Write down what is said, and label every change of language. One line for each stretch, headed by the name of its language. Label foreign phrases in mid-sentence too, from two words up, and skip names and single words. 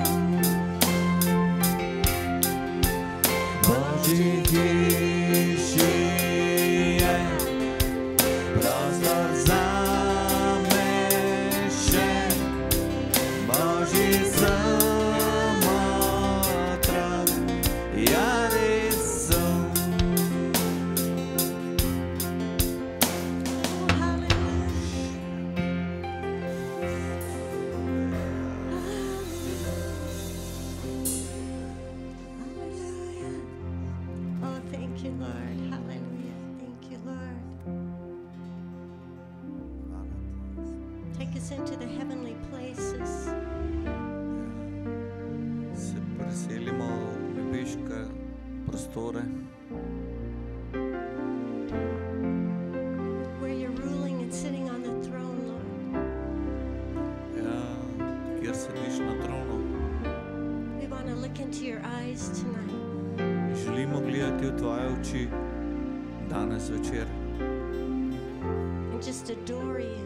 Slovenian: Božji hiši je prostor zame še, Božji samotran, ja res sem.
English: Oh, thank you, Lord. Hallelujah. Thank you, Lord. Take us into the heavenly places.
Slovenian: Se preselimo v nebeške prostore,
English: Where you're ruling and sitting on the throne, Lord.
Slovenian: ja, kjer sediš na tronu.
English: We want to look into your eyes tonight.
Slovenian: Želimo gledati v tvoje oči danes večer
English: And just adore you.